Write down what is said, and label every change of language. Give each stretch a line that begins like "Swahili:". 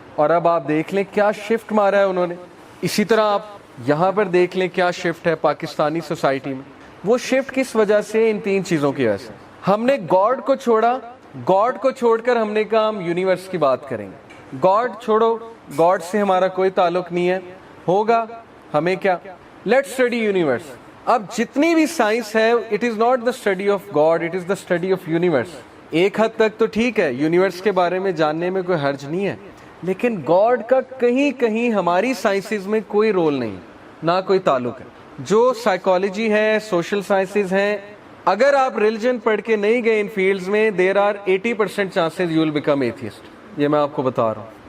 Urdu: اور اب آپ دیکھ لیں کیا شفٹ مارا ہے انہوں نے. اسی طرح آپ یہاں پر دیکھ لیں کیا شفٹ ہے پاکستانی سوسائٹی میں. وہ شفٹ کس وجہ سے؟ ان تین چیزوں کی وجہ سے. ہم نے گاڈ کو چھوڑا, گاڈ کو چھوڑ کر ہم نے کہا ہم یونیورس کی بات کریں گے. گاڈ چھوڑو, گاڈ سے ہمارا کوئی تعلق نہیں ہے, ہوگا ہمیں کیا,
English: Let's study universe.
Urdu: اب جتنی بھی سائنس ہے,
English: It is not the study of God, it is the study of universe.
Urdu: ایک حد تک تو ٹھیک ہے, یونیورس کے بارے میں جاننے میں کوئی حرج نہیں ہے, لیکن گاڈ کا کہیں کہیں ہماری سائنسز میں کوئی رول نہیں, نہ کوئی تعلق ہے. جو سائیکالوجی ہے, سوشل سائنسز ہیں, اگر آپ ریلیجن پڑھ کے نہیں گئے ان فیلڈز میں,
English: There are 80% chances you will become atheist.
Urdu: یہ میں آپ کو بتا رہا ہوں.